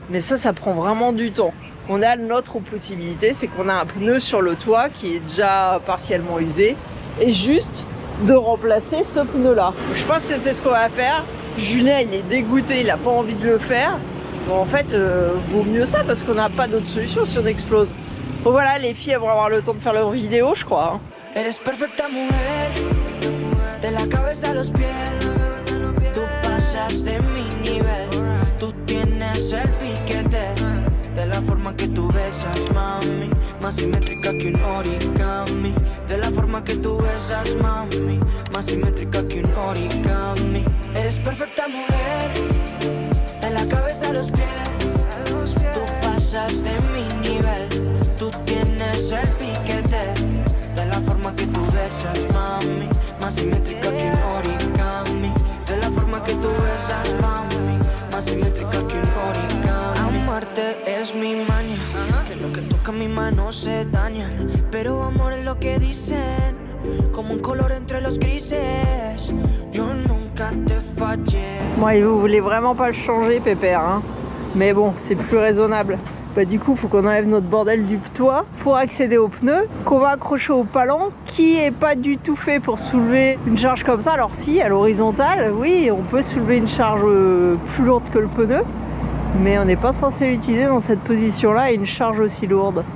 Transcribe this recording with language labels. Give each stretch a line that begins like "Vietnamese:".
French: Mais ça prend vraiment du temps. On a notre possibilité, c'est qu'on a un pneu sur le toit qui est déjà partiellement usé et juste de remplacer ce pneu là. Je pense que c'est ce qu'on va faire. Julien il est dégoûté, il a pas envie de le faire. Bon, en fait vaut mieux ça parce qu'on n'a pas d'autre solution si on explose. Bon voilà, les filles elles vont avoir le temps de faire leur vidéo je crois.
Spanish: Eres perfecta mujer, de la cabeza a los pies. Tú pasas de mi nivel, tú tienes el piquete. De la forma que tú besas, mami, más simétrica que un origami. De la forma que tú besas, mami, más simétrica que un origami. Eres perfecta mujer, de la cabeza a los pies. Tú pasas de mi nivel, tú tienes el piquete. De la forma que tú besas, mami, más simétrica que un origami. De la forma que tú besas, mami, más simétrica que un origami. Amarte es mi maña, que lo que toca mi mano se daña. Pero amor es lo que dicen, como un color entre los grises. Yo nunca te fallé.
French: Moi, vous voulez vraiment pas le changer, Pépère, hein. Mais bon, c'est plus raisonnable. Du coup, il faut qu'on enlève notre bordel du toit pour accéder au pneu qu'on va accrocher au palan qui est pas du tout fait pour soulever une charge comme ça. Alors si, à l'horizontale, oui, on peut soulever une charge plus lourde que le pneu, mais on n'est pas censé l'utiliser dans cette position-là et une charge aussi lourde.